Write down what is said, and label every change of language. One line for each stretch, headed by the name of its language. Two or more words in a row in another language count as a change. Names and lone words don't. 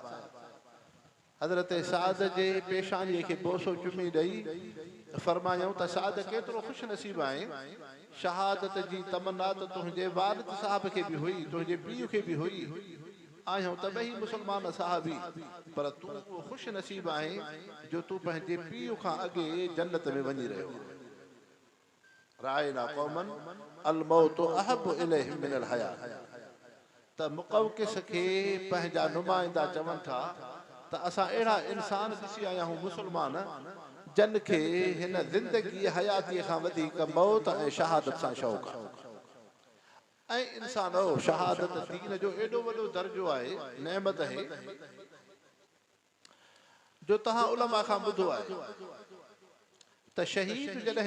Sindhi: हज़रत साद जे पेशानीअ खे बोसो चुमी ॾेई फरमायूं त साद केतिरो ख़ुशि नसीब आहे, शहादत जी तमन्ना त तुंहिंजे वालिद साहब खे बि हुई, तुंहिंजे पीउ खे बि हुई, आहियूं त ॿई मुस्लमान साहबी, पर तूं उहो ख़ुशि नसीब आहे जो तूं पंहिंजे पीउ खां अॻे जन्नत में वञी रहियो।
Arabic: رأينا قوما الموت أحب إليهم من الحياة.
Sindhi: त मुक़ौक़िस खे पंहिंजा नुमाइंदा चवनि था त असां अहिड़ा इंसान ॾिसी आया आहियूं मुस्लमान जन खे हिन ज़िंदगी हयातीअ खां वधीक मौत ऐं शहादत सां शौक़ु आहे। ऐं इंसान शहादत दीन जो एॾो वॾो दर्जो आहे, नेमत आहे जो तव्हां उलमा खां ॿुधो आहे त शहीद जॾहिं